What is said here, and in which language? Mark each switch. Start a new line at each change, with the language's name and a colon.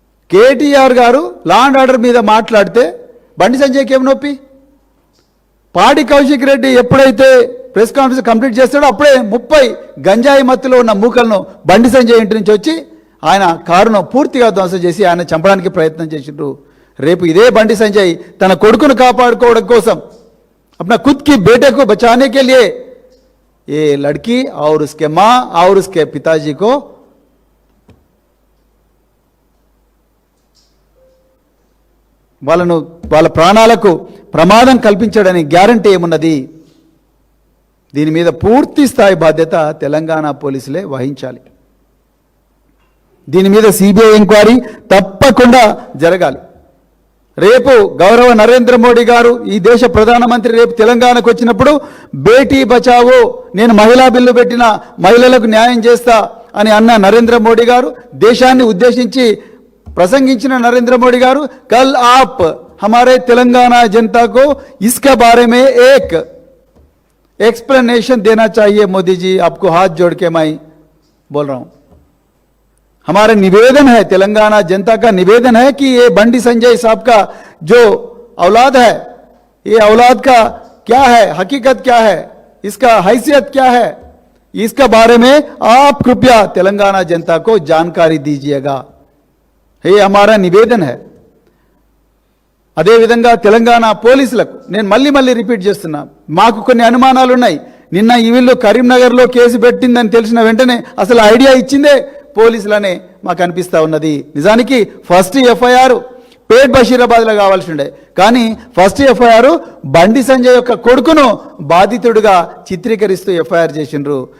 Telugu: కేటీఆర్ గారు law and order మీద మాట్లాడితే బండి సంజయ్కి ఏం నొప్పి? పాడి కౌశిక్ రెడ్డి ఎప్పుడైతే ప్రెస్ కాన్ఫరెన్స్ కంప్లీట్ చేస్తాడో అప్పుడే 30 గంజాయి మత్తులో ఉన్న మూకలను బండి సంజయ్ ఇంటి నుంచి వచ్చి ఆయన కారును పూర్తిగా ధ్వంసం చేసి ఆయన చంపడానికి ప్రయత్నం చేసిండ్రు. రేపు ఇదే బండి సంజయ్ తన కొడుకును కాపాడుకోవడం కోసం
Hindi: अपना खुद की बेटे को बचाने के लिए ये लड़की और उसके माँ और उसके पिताजी को
Telugu: వాళ్ళ ప్రాణాలకు ప్రమాదం కల్పించడని గ్యారంటీ ఏమున్నది? దీని మీద పూర్తి స్థాయి బాధ్యత తెలంగాణ పోలీసులే వహించాలి. దీని మీద సిబిఐ ఎంక్వైరీ తప్పకుండా జరగాలి. రేపు గౌరవ నరేంద్ర మోడీ గారు ఈ దేశ ప్రధానమంత్రి రేపు తెలంగాణకు వచ్చినప్పుడు బేటీ బచావో, నేను మహిళా బిల్లు పెట్టిన మహిళలకు న్యాయం చేస్తా అని అన్న నరేంద్ర మోడీ గారు, దేశాన్ని ఉద్దేశించి ప్రసంగించిన నరేంద్ర మోడీ గారు,
Hindi: कल आप हमारे तेलंगाना जनता को इसके बारे में एक एक्सप्लेनेशन देना चाहिए मोदी जी, आपको हाथ जोड़ के मैं बोल रहा हूं. हमारा निवेदन है, तेलंगाना जनता का निवेदन है कि ये बंडी संजय साहब का जो औलाद है, ये औलाद का क्या है, हकीकत क्या है, इसका हैसियत क्या है, इसका बारे में आप कृपया तेलंगाना जनता को जानकारी दीजिएगा. ये हमारा निवेदन है.
Telugu: అదే విధంగా తెలంగాణ పోలీసులకు నేను మళ్ళీ రిపీట్ చేస్తున్నా, మాకు కొన్ని అనుమానాలు ఉన్నాయి. నిన్న ఈ వీళ్ళు కరీంనగర్లో కేసు పెట్టిందని తెలిసిన వెంటనే అసలు ఐడియా ఇచ్చిందే పోలీసులనే మాకు అనిపిస్తూ ఉన్నది. నిజానికి ఫస్ట్ ఎఫ్ఐఆర్ పేట్ బషీరాబాద్లో కావాల్సి ఉండే, కానీ ఫస్ట్ ఎఫ్ఐఆర్ బండి సంజయ్ యొక్క కొడుకును బాధితుడిగా చిత్రీకరిస్తూ ఎఫ్ఐఆర్ చేసిండ్రు.